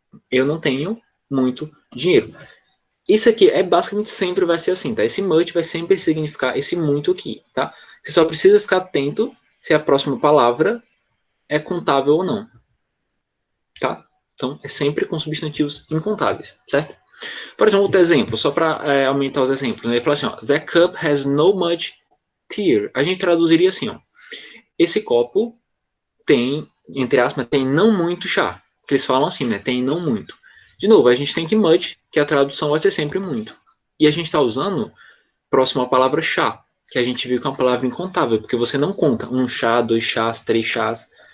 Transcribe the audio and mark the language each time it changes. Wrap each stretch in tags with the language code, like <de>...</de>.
<pt>Eu não tenho muito dinheiro. Isso aqui basicamente sempre vai ser assim, tá? Esse much vai sempre significar esse muito aqui, tá? Você só precisa ficar atento se a próxima palavra é contável ou não, tá? Então é sempre com substantivos incontáveis, certo? Por exemplo, outro exemplo, só para aumentar os exemplos. Ele fala assim, ó,</pt> <en>that cup has no much tear.</en> <pt>A gente traduziria assim, ó, esse copo tem, entre aspas, tem não muito chá. Que eles falam assim, né? Tem não muito. De novo, a gente tem que much, que a tradução vai ser sempre muito. E a gente está usando próximo à palavra chá, que a gente viu que é uma palavra incontável, porque você não conta um chá, dois chás, três chás.</pt>